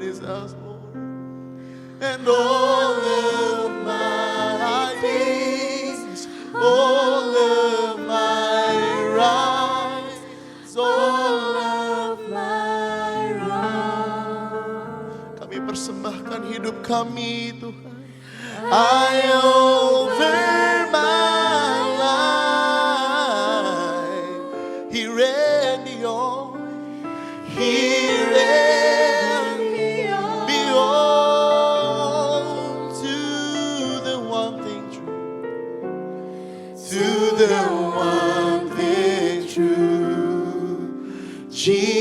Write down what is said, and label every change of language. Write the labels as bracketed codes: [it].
[en] It is us, Lord, and all of my days, all of my rights, all of my wrongs. [id] Kami persembahkan hidup kami, Tuhan. [en] I offer my life here and beyond, here and beyond, to the one thing true, to the one thing true.